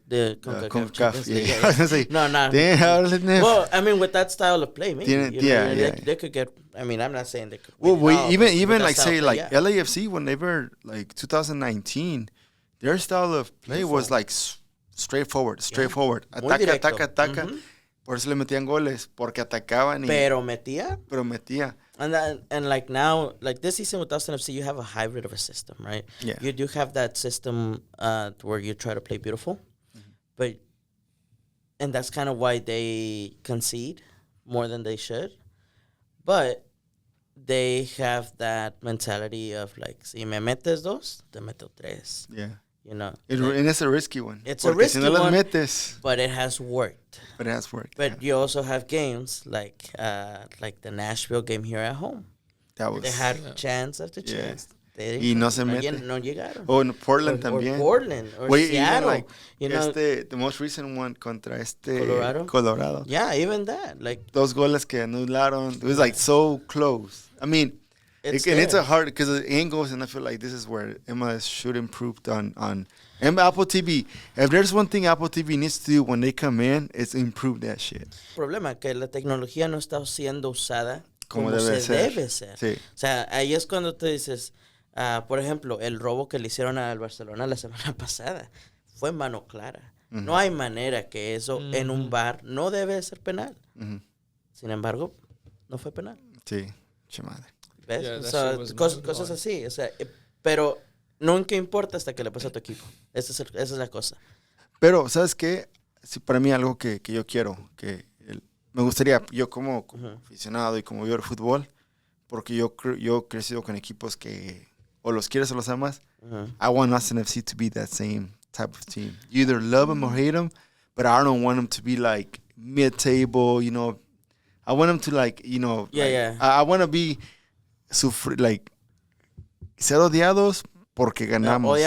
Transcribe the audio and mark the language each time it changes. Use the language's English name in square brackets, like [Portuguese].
[English] CONCACAF. Yeah. No. Well, I mean, with that style of play, maybe. They could get. I mean, I'm not saying they could. Well, even like say like LAFC when they were like 2019, their style of play was like straightforward. [Spanish] Ataca. Por eso le metían goles porque atacaban. Pero metía. [English] And like now, like this season with Austin FC, you have a hybrid of a system, right? Yeah. You do have that system where you try to play beautiful, and that's kind of why they concede more than they should. But they have that mentality of like, [Spanish] si me metes dos, te meto tres. [English] Yeah. You know, and it's a risky one. It's a risky one, [Spanish] metes, [English] but it has worked. But you also have games like the Nashville game here at home. They had chance after chance. [Spanish] Y no se mete. No llegaron. [English] Oh, in Portland también. Or Seattle. Like, you know, the most recent one contra Colorado. Yeah, even that. Like [Spanish] those goles que anularon. [English] It was like so close. I mean, it's a hard because the angles, and I feel like this is where MLS should improve on Apple TV. If there's one thing Apple TV needs to do when they come in, it's improve that shit. [Spanish] Problema que la tecnología no está siendo usada como debe ser. Sí. O sea, ahí es cuando tú dices, por ejemplo, el robo que le hicieron al Barcelona la semana pasada fue mano clara. Uh-huh. No hay manera que eso en un bar no debe ser penal. Uh-huh. Sin embargo, no fue penal. Sí, che madre. ¿Ves? Yeah, o sea, cosas así. O sea, pero nunca importa hasta que le pasa a tu equipo. Esa es la cosa. Pero, ¿sabes qué? sí, para mí algo que yo quiero, me gustaría, yo como aficionado y como vivo el fútbol, porque yo he crecido con equipos que o los quieres o los amas. [English] I want Austin FC to be that same type of team. You either love them or hate them, but I don't want them to be like mid-table, you know. I want them to like, you know, I want to be like [Spanish] ser odiados porque ganamos.